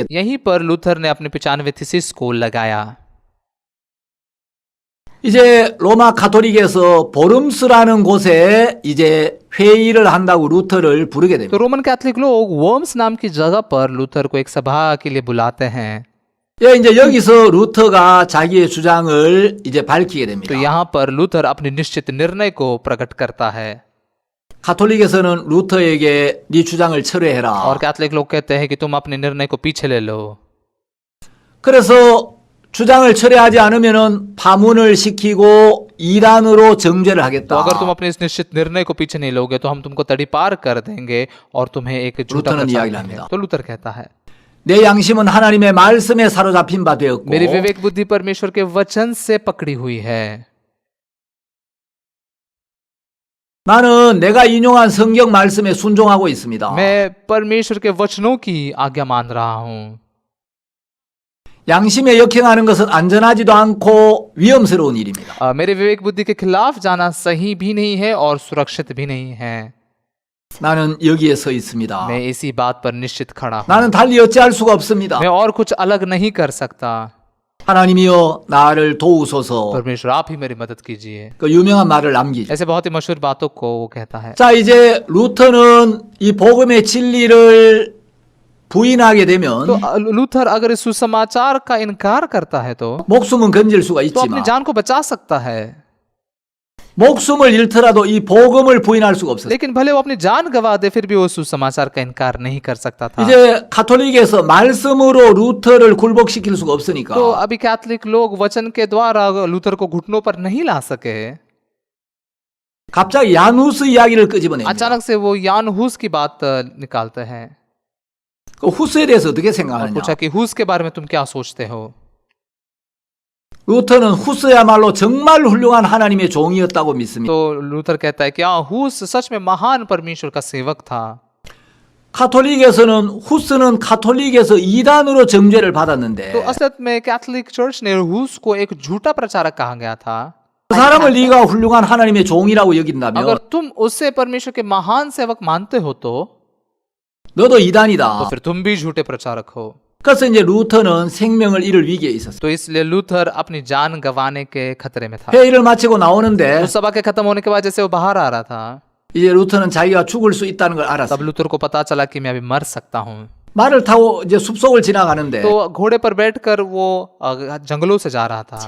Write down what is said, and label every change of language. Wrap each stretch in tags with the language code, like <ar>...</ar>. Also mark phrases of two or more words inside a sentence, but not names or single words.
<hi>यहीं पर लूथर ने अपने 95 थीसिस को लगाया।</hi> <ko>이제 로마 카톨릭에서 보름스라는 곳에 이제 회의를 한다고 루터를 부르게</ko> <hi>तो</hi> <ko>됩니다.</ko> <hi>रोमन कैथोलिक लोग वर्म्स नाम की जगह पर लूथर को एक सभा के लिए बुलाते हैं।</hi> <ko>예, 이제 여기서 루터가 자기의 주장을 이제 밝히게 됩니다.</ko> <hi>तो यहाँ पर लूथर अपने निश्चित निर्णय को प्रकट करता है</hi> <ko>카톨릭에서는 루터에게 네 주장을 철회해라.</ko> <hi>और कैथोलिक लोग कहते हैं कि तुम अपने निर्णय को पीछे ले लो।</hi> <ko>그래서 주장을 철회하지 않으면은 파문을 시키고 이단으로 정죄를</ko> <hi>तो</hi> <ko>하겠다.</ko> <hi>अगर तुम अपने इस निश्चित निर्णय को पीछे नहीं लोगे तो हम तुमको तड़ीपार कर देंगे और तुम्हें एक झूठा लूथरन प्रचार</hi> <ko>이야기를</ko> <hi>देंगे।</hi> <ko>합니다.</ko> <hi>तो लूथर कहता है</hi> <ko>내 양심은 하나님의 말씀에 사로잡힌 바 되었고</ko> <hi>मेरी विवेक बुद्धि परमेश्वर के वचन से पकड़ी हुई है।</hi> <ko>나는 내가 인용한 성경 말씀에 순종하고 있습니다.</ko> <hi>मैं परमेश्वर के वचनों की आज्ञा मान रहा हूँ।</hi> <ko>양심에 역행하는 것은 안전하지도 않고 위험스러운 일입니다.</ko> <hi>मेरे विवेक बुद्धि के खिलाफ जाना सही भी नहीं है और सुरक्षित भी नहीं है।</hi> <ko>나는 여기에 서 있습니다.</ko> <hi>मैं इसी बात पर निश्चित खड़ा हूँ।</hi> <ko>나는 달리 어찌할 수가 없습니다.</ko> <hi>मैं और कुछ अलग नहीं कर सकता।</hi> <ko>하나님이여 나를 도우소서.</ko> <hi>परमेश्वर आप ही मेरी मदद कीजिए।</hi> <ko>그 유명한 말을 남기죠.</ko> <hi>ऐसे बहुत ही मशहूर बातों को वो कहता है।</hi> <ko>자, 이제 루터는 이 복음의 진리를 부인하게 되면</ko> <hi>तो लूथर अगर इस सुसमाचार का इनकार करता है तो</hi> <ko>목숨은 건질 수가</ko> <hi>अपनी</hi> <ko>있지만</ko> <hi>जान को बचा सकता है,</hi> <ko>목숨을 잃더라도 이 복음을 부인할 수가 없어요.</ko> <hi>लेकिन भले वो अपनी जान गवा दे फिर भी वो सुसमाचार का इनकार नहीं कर सकता था।</hi> <ko>이제 카톨릭에서 말씀으로 루터를 굴복시킬 수가 없으니까</ko> <hi>तो अभी कैथोलिक लोग वचन के द्वारा लूथर को घुटनों पर नहीं ला सके।</hi> <ko>갑자기 야누스 이야기를 끄집어냅니다.</ko> <hi>अचानक से वो यान हुस की बात निकालते हैं</hi> <ko>그 후스에 대해서 어떻게</ko> <hi>और</hi> <ko>생각하느냐?</ko> <hi>पूछा कि हुस के बारे में तुम क्या सोचते हो।</hi> <ko>루터는 후스야말로 정말 훌륭한 하나님의 종이었다고 믿습니다.</ko> <hi>तो लूथर कहता है कि हाँ हुस सच में महान परमेश्वर का सेवक था।</hi> <ko>카톨릭에서는 후스는 카톨릭에서 이단으로 정죄를 받았는데</ko> <hi>तो असलियत में कैथोलिक चर्च ने हुस को एक झूठा प्रचारक कहा गया था।</hi> <ko>그 사람을 네가 훌륭한 하나님의 종이라고 여긴다면</ko> <hi>अगर तुम उससे परमेश्वर के महान सेवक मानते हो तो</hi> <ko>너도 이단이다.</ko> <hi>फिर तुम भी झूठे प्रचारक हो।</hi> <ko>그래서 이제 루터는 생명을 잃을 위기에 있었어요.</ko> <hi>तो इसलिए लूथर अपनी जान गंवाने के खतरे में था।</hi> <ko>회의를 마치고 나오는데</ko> <hi>उस सभा के खत्म होने के बाद जैसे वो बाहर आ रहा था</hi> <ko>이제 루터는 자기가 죽을 수 있다는 걸</ko> <hi>तब</hi> <ko>알았어요.</ko> <hi>लूथर को पता चला कि मैं अभी मर सकता हूँ।</hi> <ko>말을 타고 이제 숲속을 지나가는데</ko> <hi>तो घोड़े पर बैठकर वो जंगलों से जा रहा था।</hi>